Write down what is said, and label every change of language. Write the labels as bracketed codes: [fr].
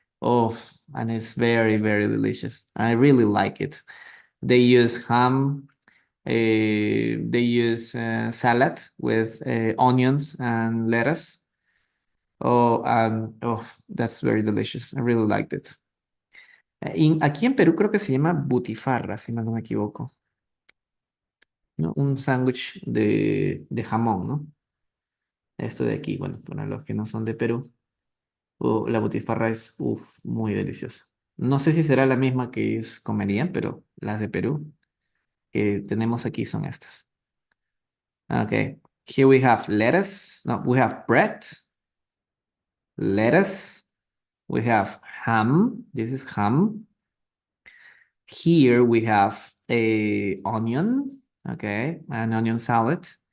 [en] Oh, and it's very, very delicious. I really like it. They use ham. They use salad with onions and lettuce. Oh, that's very delicious. I really liked it. [es] Aquí en Perú creo que se llama butifarra, si mal no me equivoco. ¿No? Un sándwich de jamón, ¿no? Esto de aquí, bueno, para los que no son de Perú, la butifarra es, muy deliciosa. No sé si será la misma que ellos comerían, pero las de Perú que tenemos aquí son estas. [en] Okay, here we have lettuce. No, we have bread, lettuce. We have ham. This is ham. Here we have a onion. Okay, an onion salad.